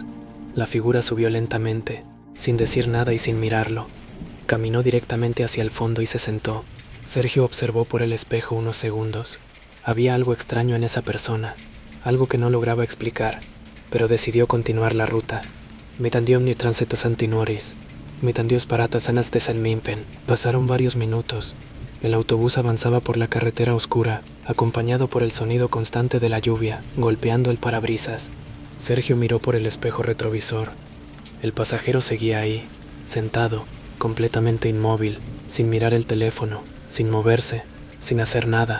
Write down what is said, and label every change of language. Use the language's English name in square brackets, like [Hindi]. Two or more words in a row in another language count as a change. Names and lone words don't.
[Spanish] La figura subió lentamente, sin decir nada y sin mirarlo. Caminó directamente hacia el fondo y se sentó. Sergio observó por el espejo unos segundos. Había algo extraño en esa persona, algo que no lograba explicar, pero decidió continuar la ruta. Mitandió ni transetas antinoris. Mitandios paratas anastes en Mimpen. Pasaron varios minutos. El autobús avanzaba por la carretera oscura, acompañado por el sonido constante de la lluvia, golpeando el parabrisas. Sergio miró por el espejo retrovisor. El pasajero seguía ahí, sentado, completamente inmóvil, sin mirar el teléfono, sin moverse, sin hacer nada.